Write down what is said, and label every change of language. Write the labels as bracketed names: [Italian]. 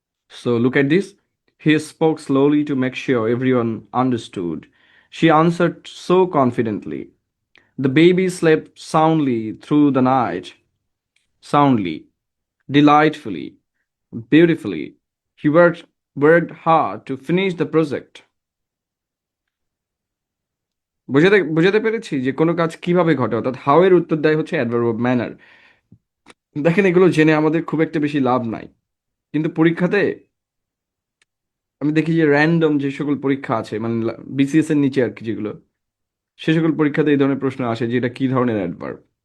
[English] So look at this, he spoke slowly to make sure everyone understood, she answered so confidently, the baby slept soundly through the night, soundly, delightfully, beautifully. He worked hard to finish the project. [Bangla] বোঝাতে বোঝাতে পেরেছি যে কোনো কাজ কিভাবে ঘটে, অর্থাৎ how এর উত্তর দেয় হচ্ছে অ্যাডভার্ব অফ ম্যানার। দেখেন এগুলো জেনে আমাদের খুব একটা বেশি লাভ নাই, কিন্তু পরীক্ষাতে আমি দেখি যে র্যান্ডম যে সকল পরীক্ষা আছে, মানে বিসিএস এর নিচে আর কি যেগুলো, সে সকল পরীক্ষাতে এই ধরনের প্রশ্ন আসে যে এটা কি ধরনের অ্যাডভার্ব।